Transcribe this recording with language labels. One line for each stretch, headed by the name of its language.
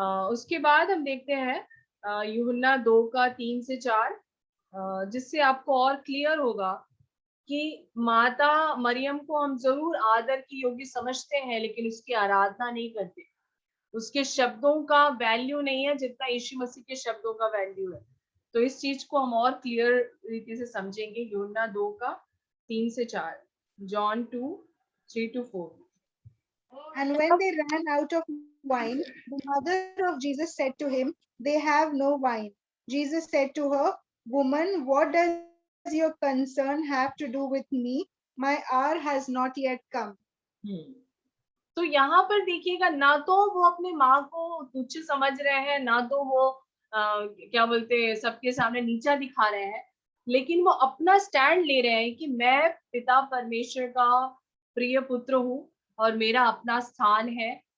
Hindi: उसके बाद हम देखते हैं यूहन्ना 2 का 3 से 4, जिससे आपको और क्लियर होगा कि माता मरियम को हम जरूर आदर की योग्य समझते हैं, लेकिन उसकी आराधना नहीं करते। उसके शब्दों का वैल्यू नहीं है जितना यीशु मसीह के शब्दों का वैल्यू है। तो इस चीज को हम और क्लियर रीति से समझेंगे। यूहन्ना 2 का 3 से 4, John 2:3 to 4।
English: And when they ran out of wine, the mother of Jesus said to him, They have no wine. Jesus said to her, Woman, what does your concern have to do with me? My hour has not yet come.
Hindi: तो यहाँ पर देखिएगा, ना तो वो अपनी माँ को तुच्छ समझ रहे हैं, ना तो वो क्या बोलते हैं सबके सामने नीचा दिखा रहे हैं, लेकिन वो अपना स्टैंड ले रहे हैं कि मैं पिता परमेश्वर का प्रिय पुत्र हूँ और मेरा अपना स्थान है।